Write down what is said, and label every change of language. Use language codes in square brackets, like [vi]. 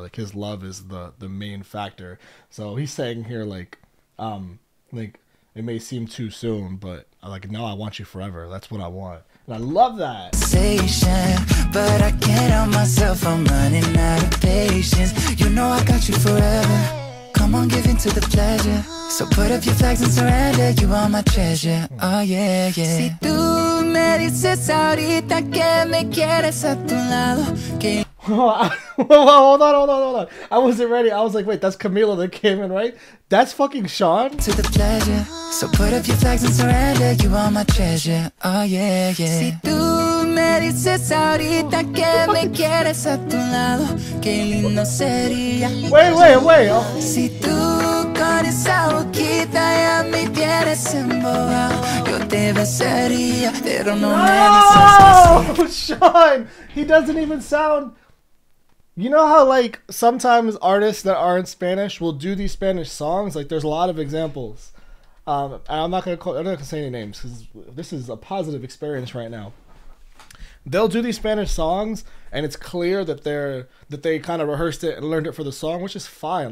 [en] Like his love is the main factor. So he's saying here like it may seem too soon, but like no, I want you forever. That's what I want. And I love that. But I can't help myself, I'm running out of patience. You know I got you forever. Come on, give in to the pleasure. So put up your flags and surrender. You are my treasure. Oh yeah, yeah. [es] Si tú me dices ahorita que me quieres a tu lado, que [en] Hold on. I wasn't ready. I was like, wait, that's Camilo that came in, right? That's fucking Shawn? to the pleasure. So put up your flags and surrender. You are my treasure. Oh yeah, yeah. [es] Si tú me dices ahorita que me quieres a tu lado, qué lindo sería. [en] Wait. Oh. [es] Si tú con esa boquita ya me tienes embobado, yo te besaría, pero no me dices que sí. [en] Shawn! He doesn't even sound... You know how like sometimes artists that aren't Spanish will do these Spanish songs? Like there's a lot of examples. And I'm not gonna say any names because this is a positive experience right now. They'll do these Spanish songs and it's clear that they kind of rehearsed it and learned it for the song, which is fine.